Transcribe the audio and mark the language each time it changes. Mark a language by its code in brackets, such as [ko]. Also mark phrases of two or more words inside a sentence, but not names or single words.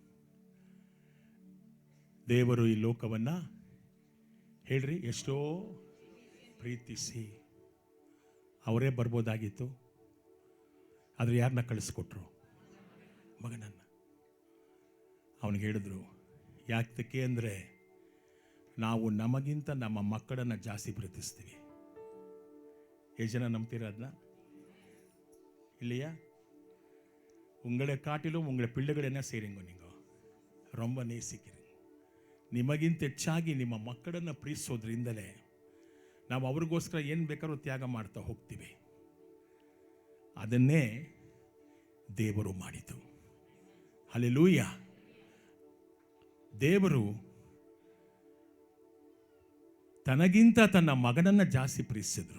[kn] ದೇವರು ಈ ಲೋಕವನ್ನು ಹೇಳ್ರಿ ಎಷ್ಟೋ ಪ್ರೀತಿಸಿ, ಅವರೇ ಬರ್ಬೋದಾಗಿತ್ತು, ಆದರೆ ಯಾರನ್ನ ಕಳಿಸ್ಕೊಟ್ರು? ಮಗನನ್ನು. ಅವನಿಗೆ ಹೇಳಿದ್ರು, ಯಾಕೆ ಅಂದರೆ ನಾವು ನಮಗಿಂತ ನಮ್ಮ ಮಕ್ಕಳನ್ನು ಜಾಸ್ತಿ ಪ್ರೀತಿಸ್ತೀವಿ. ಎಷ್ಟು ಜನ ನಂಬ್ತೀರ ಅದನ್ನ? [ta] இல்லையா? உங்களை காட்டிலும் உங்களை பிள்ளைகள் என்ன செய்கிறீங்க? நீங்கள் ரொம்ப நேசிக்கிறீங்க. [kn] ನಿಮಗಿಂತ ಹೆಚ್ಚಾಗಿ ನಿಮ್ಮ ಮಕ್ಕಳನ್ನು ಪ್ರೀತಿಸೋದ್ರಿಂದಲೇ ನಾವು ಅವ್ರಿಗೋಸ್ಕರ ಏನು ಬೇಕಾದ್ರೂ ತ್ಯಾಗ ಮಾಡ್ತಾ ಹೋಗ್ತೀವಿ. ಅದನ್ನೇ ದೇವರು ಮಾಡಿತು. ಹಲ್ಲೆಲೂಯ. ದೇವರು ತನಗಿಂತ ತನ್ನ ಮಗನನ್ನು ಜಾಸ್ತಿ ಪ್ರೀತಿಸಿದ್ರು.